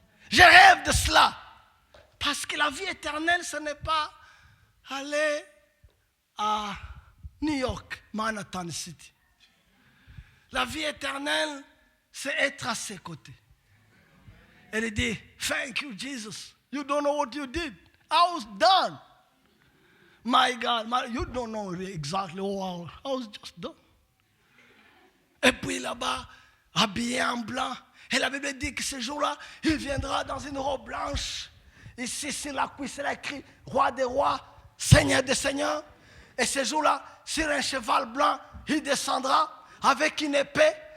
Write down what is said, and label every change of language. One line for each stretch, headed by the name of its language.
French: Je rêve de cela. Parce que la vie éternelle, ce n'est pas aller à New York, Manhattan City. La vie éternelle, c'est être à ses côtés. Elle dit,
English: thank you, Jesus. You don't know what you did. I was done. My God, you don't know exactly how I was just done.
French: Et puis là-bas, habillé en blanc, et la Bible dit que ce jour-là, il viendra dans une robe blanche. Ici, sur la cuisse, il a écrit Roi des rois, Seigneur des seigneurs. Et ce jour-là, sur un cheval blanc, il descendra avec une épée.